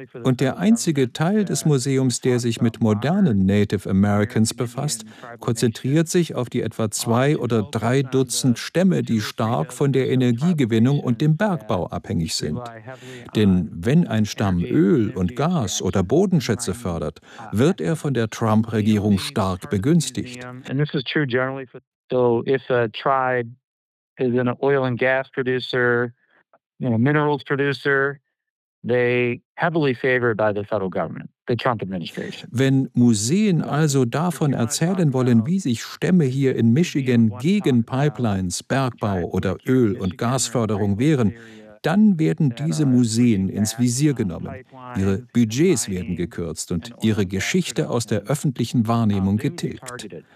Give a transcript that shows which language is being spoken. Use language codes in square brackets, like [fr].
[de] Und der einzige Teil des Museums, der sich mit modernen Native Americans befasst, konzentriert sich auf die etwa 2 oder 3 Dutzend Stämme, die stark von der Energiegewinnung und dem Bergbau abhängig sind. Denn wenn ein Stamm Öl und Gas oder Bodenschätze fördert, wird er von der Trump-Regierung stark begünstigt. [en] And this is true generally. So if a tribe is an oil and gas producer, you know, minerals producer, they heavily favored by the federal government. [de] Wenn Museen also davon erzählen wollen, wie sich Stämme hier in Michigan gegen Pipelines, Bergbau oder Öl- und Gasförderung wehren, dann werden diese Museen ins Visier genommen. Ihre Budgets werden gekürzt und ihre Geschichte aus der öffentlichen Wahrnehmung getilgt.